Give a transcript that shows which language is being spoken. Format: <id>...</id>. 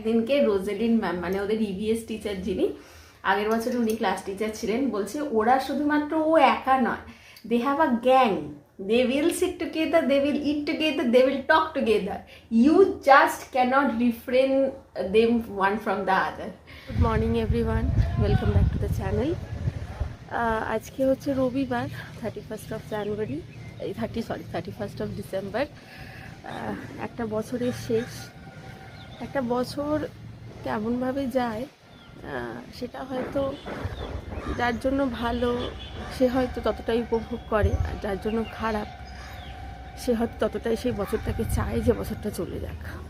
<bn>দিনকে রোজেলিন ম্যাম, মানে ওদের ইভিএস টিচার, যিনি আগের বছর উনি ক্লাস টিচার ছিলেন, বলছে ওরা শুধুমাত্র ও একা নয়,</bn> <en>They have a gang, they will sit together, they will eat together, they will talk together, you just cannot refrain them one from the other. Good morning everyone, welcome back to the channel.</en> <bn>আজকে হচ্ছে রবিবার,</bn> <en>31st of January, 31st of December.</en> <bn>একটা বছরের শেষ। একটা বছর কেমনভাবে যায় সেটা হয়তো যার জন্য ভালো সে হয়তো ততটাই উপভোগ করে, আর যার জন্য খারাপ সে হয়তো ততটাই সেই বছরটাকে চায় যে বছরটা চলে যাক।</bn>